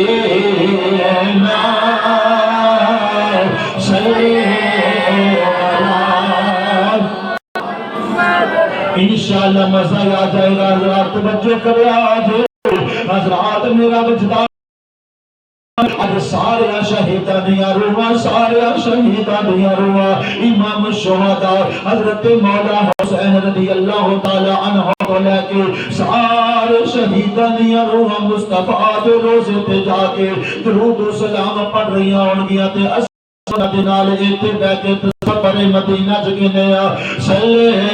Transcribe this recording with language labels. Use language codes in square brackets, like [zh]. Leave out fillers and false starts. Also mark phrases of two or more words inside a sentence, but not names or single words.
[ur] انشاءاللہ مزہ آ جائے گا حضرات توجہ کرے آج حضرات میرا وجدان [pa] اج سارے شہیداں دیاں روحاں سارے شہیداں دیاں روحاں امام الشہداء حضرت مولا حسین [ar] رضی اللہ تعالی عنہ [pa] کو لے کے سارے شہیداں دیاں روحاں مصطفیٰ دے روزے تے جا کے درود و سلام پڑھ رہی ہون گیاں تے اساں دے نال ایتھے بیٹھ کے سفر مدینہ چ گنے آ صلی